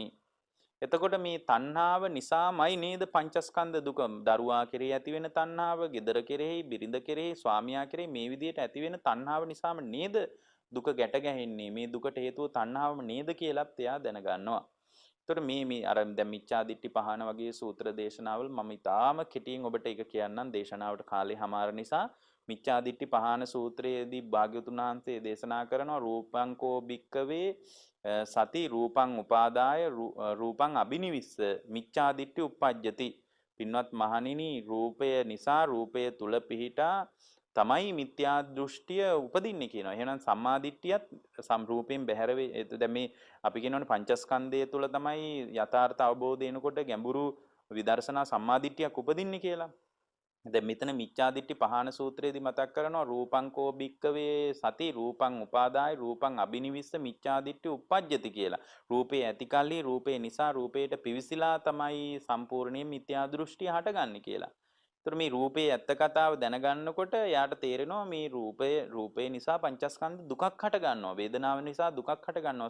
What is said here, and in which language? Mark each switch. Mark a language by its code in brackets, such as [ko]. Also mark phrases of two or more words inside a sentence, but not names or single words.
[si] එතකොට මේ තණ්හාව නිසාමයි නේද පංචස්කන්ධ දුක දරුවා කෙරෙහි ඇති වෙන තණ්හාව, gedara කෙරෙහි, බිරිඳ කෙරෙහි, ස්වාමියා කෙරෙහි මේ විදිහට ඇති වෙන තණ්හාව නිසාම නේද දුක ගැට ගැහෙන්නේ. මේ දුකට හේතුව තණ්හාවම නේද කියලාත් එයා දැනගන්නවා. එතකොට මේ අර දැන් මිච්ඡාදිට්ඨි පහන වගේ සූත්‍ර දේශනාවල මම ඊටාම කෙටියෙන් ඔබට ඒක කියන්නම් දේශනාවට කාලේ හමාර නිසා. මිච්ඡාදිට්ඨි පහන සූත්‍රයේදී භාග්‍යවතුන් වහන්සේ දේශනා කරනවා [pi] රූපංකෝ භික්කවේ සති රූපං උපාදාය රූපං අබිනිවිස්ස මිච්ඡාදිට්ඨි උප්පජ්ජති. [si] පින්වත් මහණෙනි රූපය නිසා රූපය තුල පිහිටා තමයි මිත්‍යා දෘෂ්ටිය උපදින්නේ කියනවා. එහෙනම් සම්මා දිට්ඨියත් සම්රූපයෙන් බැහැර වේ. දැන් මේ අපි කියනවනේ පංචස්කන්ධය තුල තමයි යථාර්ථ අවබෝධය එනකොට ගැඹුරු විදර්ශනා සම්මා දිට්ඨියක් උපදින්නේ කියලා. දැන් මෙතන මිච්ඡා දිට්ඨි පහන සූත්‍රයේදී මතක් කරනවා [pi] රූපං කෝ භික්කවේ සති රූපං උපාදාය රූපං අබිනිවිස්ස මිච්ඡා දිට්ඨි උප්පජ්ජති [si] කියලා. රූපේ ඇති කල්හි රූපේ නිසා රූපයට පිවිසිලා තමයි සම්පූර්ණයෙන් මිත්‍යා දෘෂ්ටිය හටගන්නේ කියලා. ඒතර මේ රූපේ ඇත්ත කතාව දැනගන්නකොට යාට තේරෙනවා මේ රූපේ නිසා පංචස්කන්ධ දුකක් හට ගන්නවා. වේදනාව නිසා දුකක් හට ගන්නවා.